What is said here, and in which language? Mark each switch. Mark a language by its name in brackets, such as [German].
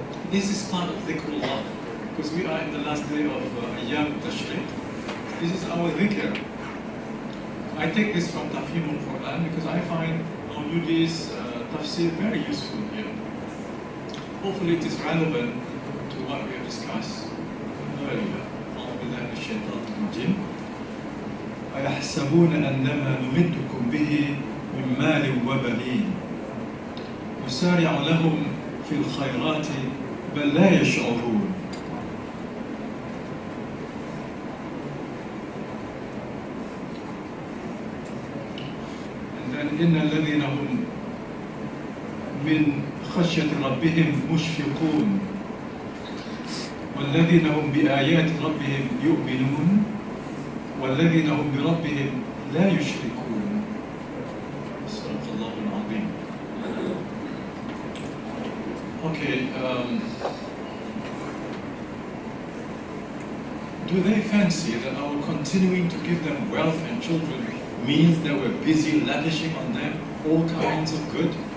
[English] This is part of dhikrullah, because we are in the last day of IIUM Tashriq. This is our dhikr. I take this from Tafhimul Quran because I find Mauludi's tafsir very useful here. Hopefully it is relevant to what we have discussed earlier. [Arabic] أعوذ بالله من الشيطان الرجيم. أيحسبون أنما نمدكم به من مال وبنين نسارع لهم في الخيرات بل لا يشعرون. [English] And then [Arabic] إن الذين هم من خشية ربهم مشفقون والذين هم بآيات ربهم يؤمنون والذين هم بربهم لا يشركون. صدق الله العظيم. [English] Okay, do they fancy that our continuing to give them wealth and children means that we're busy lavishing on them all kinds of good?